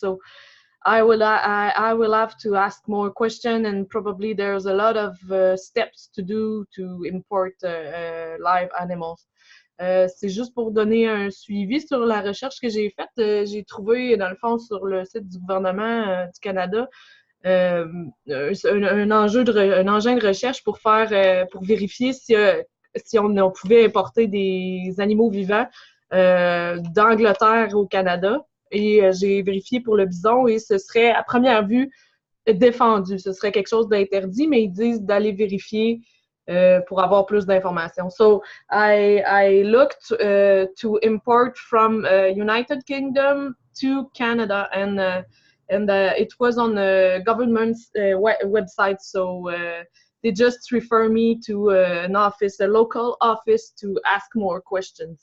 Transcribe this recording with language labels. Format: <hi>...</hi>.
<en>So I will have to ask more questions, and probably there's a lot of steps to do to import live animals.</en> <fr>C'est juste pour donner un suivi sur la recherche que j'ai faite. J'ai trouvé, dans le fond, sur le site du gouvernement du Canada, un engin de recherche pour vérifier si on pouvait importer des animaux vivants d'Angleterre au Canada. Et j'ai vérifié pour le bison et ce serait, à première vue, défendu. Ce serait quelque chose d'interdit, mais ils disent d'aller vérifier pour avoir plus d'informations.</fr> <en>So I looked to import from United Kingdom to Canada, and it was on the government's website. So they just refer me to an office, a local office, to ask more questions.</en>